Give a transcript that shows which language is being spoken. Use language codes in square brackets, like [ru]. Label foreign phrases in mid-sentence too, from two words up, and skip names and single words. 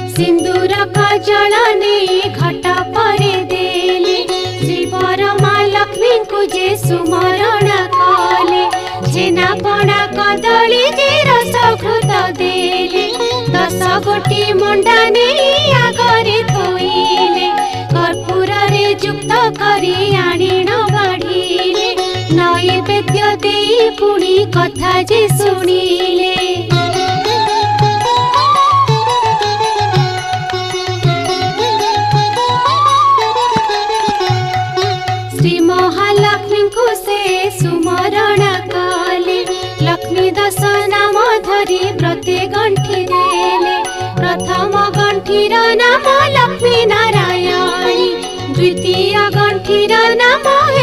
[or] ସିନ୍ଦୂର କଜଳ ନେ ଘଟ ପରେ ଦେଲେ ଶ୍ରୀବର ମାଁ ଲକ୍ଷ୍ମୀ କୋ ଯେ ସୁମରଣ କଲେ ଛେନା ପଣା କଦଳୀ ଯେ ରସଘୃତ ଦେଲେ 10 ଗୋଟୀ ମଣ୍ଡା ନହୀଁ ଆଗରେ ଥୋଇଲେ କର୍ପୂର ରେ ଯୁକ୍ତ କରୀ ଆଣିଣ ବାଢ଼ିଲେ ନୈବେଦ୍ୟ ଦେଈ ପୁଣୀ କଥା ଯେ ଶୁଣିଲେ ଶ୍ରୀ ମହାଲକ୍ଷ୍ମୀ କୋ ସେ ସୁମରଣ କଲେ ଲକ୍ଷ୍ମୀ 10 ନାମ ଧରୀ ପ୍ରତି ଗଣ୍ଠୀ ଦେଲେ ପ୍ରଥମ ଗଣ୍ଠୀର ନାମ ଲକ୍ଷ୍ମୀ ନାରାୟଣୀ ଦ୍ୱିତୀୟ ଗଣ୍ଠୀର ନାମ